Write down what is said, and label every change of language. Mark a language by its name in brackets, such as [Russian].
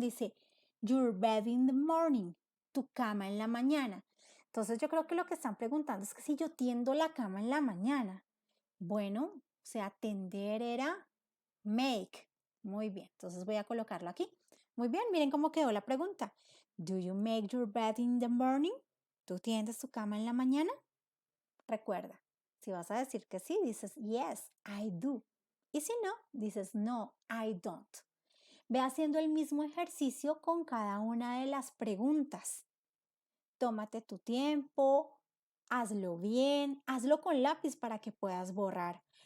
[Spanish] Dice, [English] your bed in the morning, [Spanish] tu cama en la mañana. Entonces yo creo que lo que están preguntando es que si yo tiendo la cama en la mañana. Bueno, o sea, tender era make. Muy bien, entonces voy a colocarlo aquí. Muy bien, miren cómo quedó la pregunta. [English] Do you make your bed in the morning? [Spanish] ¿Tú tiendes tu cama en la mañana? Recuerda, si vas a decir que sí, dices [English] yes, I do. [Spanish] Y si no, dices [English] no, I don't. [Spanish] Ve haciendo el mismo ejercicio con cada una de las preguntas. Tómate tu tiempo, hazlo bien, hazlo con lápiz para que puedas borrar.